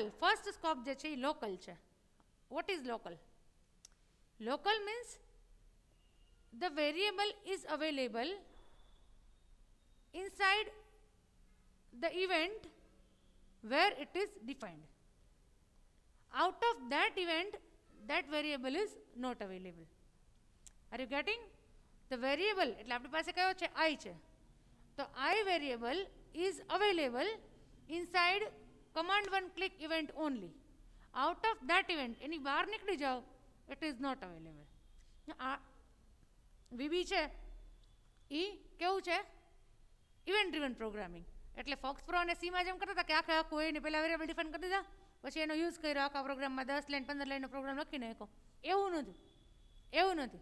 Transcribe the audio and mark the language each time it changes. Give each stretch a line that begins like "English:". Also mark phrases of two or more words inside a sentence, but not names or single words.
English: first scope
Gujarati: જે છે એ લોકલ છે.
English: what is local? Local means the variable is available inside the event where it is defined. Out of that event, that variable is not available. Are you getting? The variable,
Gujarati: એટલે આપણી પાસે કયો છે? I છે.
English: તો I variable is available inside command one click event only. Out of that event,
Gujarati: એની બહાર નીકળી જાઓ,
English: it is not available.
Gujarati: આ VB છે એ કેવું છે?
English: event driven programming.
Gujarati: એટલે ફોક્સ પ્રો અને સીમાં જેમ કરતા હતા કે આખું એને પહેલાં
English: variable define
Gujarati: કરી દીધા, પછી એનો યુઝ કર્યો આખા પ્રોગ્રામમાં 10 લાઈન 15 લાઈનનો પ્રોગ્રામ લખી નાખ્યો. એવું નથી.